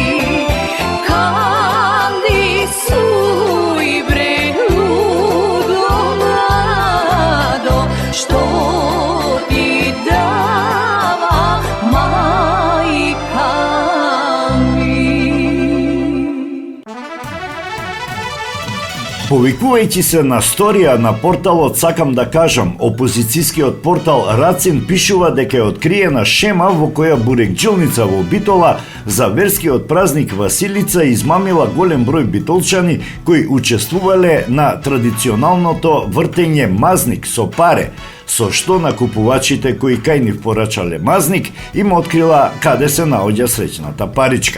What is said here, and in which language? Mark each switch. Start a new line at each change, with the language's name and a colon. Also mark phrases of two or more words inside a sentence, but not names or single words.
Macedonian: Kandi suj bre ludo mlado, što ti dava majka mi. Повикувајќи се на сторија на порталот Сакам да кажам, опозицијскиот портал Рацин пишува дека е откриена шема во која бурекџилница во Битола за верскиот празник Василица измамила голем број битолчани кои учествувале на традиционалното вртење мазник со паре, со што накупувачите кои кај нив порачале мазник им открила каде се наоѓа среќната паричка.